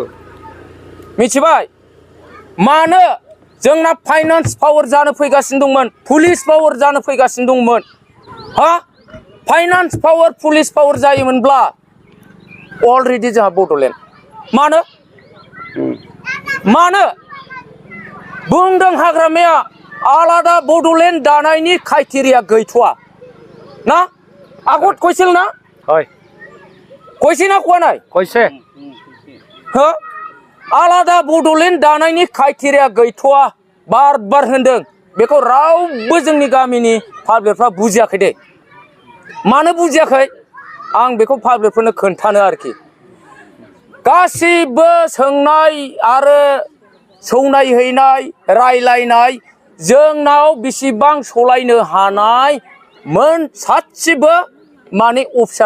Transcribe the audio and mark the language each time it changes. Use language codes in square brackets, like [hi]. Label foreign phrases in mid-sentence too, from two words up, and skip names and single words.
[brx] मिथिबाय मानो जोंना [en] finance power [brx] जानो फैगासिनो दंमोन [en] police power [brx] जानो फैगासिनो दंमोन हा [en] finance power police power [brx] जायोमोनब्ला अलरेडि जोंहा बड'लेण्ड मानो बुंदों हाग्रामाया आलादा बड'लेण्ड दानायनि क्राइटेरिया गैथ'वा ना [as] আগত কৈছিল [brx] ना [as] হয় কৈছে ना কোৱা নাই কৈছে [brx] हो आलादा बड'लेण्ड दानायनि क्राइटेरिया गैथ'वा बार होनदों बेखौ रावबो जोंनि गामिनि पाब्लिकफ्रा बुजियाखै दे मानो बुजियाखै आं बेखौ पाब्लिकफोरनो खोन्थानो आरोखि गासिबो सोंनाय आरो सौनाय हैनाय रायलायनाय जोंनाव बेसेबां सलायनो हानाय मोन सासेबो माने अफिसार